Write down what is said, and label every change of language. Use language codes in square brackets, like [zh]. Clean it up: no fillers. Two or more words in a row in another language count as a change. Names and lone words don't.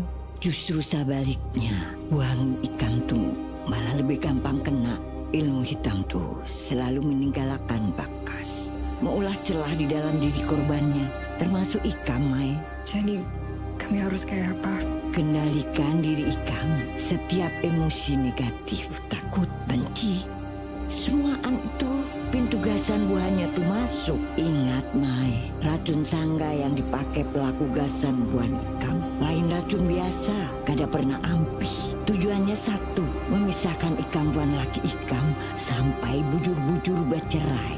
[bjn] Justru sebaliknya, buang Ikam tuh malah lebih gampang kena. Ilmu hitam tuh selalu meninggalkan bekas. Mengulah celah di dalam diri korbannya, termasuk Ikam, Mai. Jadi kami harus kayak apa? Kendalikan diri Ikam. Setiap emosi negatif, takut, benci, semuaan itu pintu gasan buahnya tuh masuk. Ingat, Mai, racun sangga yang dipakai pelaku gasan buah Ikam lain racun biasa, kada pernah ampuh. Tujuannya satu, memisahkan Ikam buah laki Ikam sampai bujur-bujur bercerai.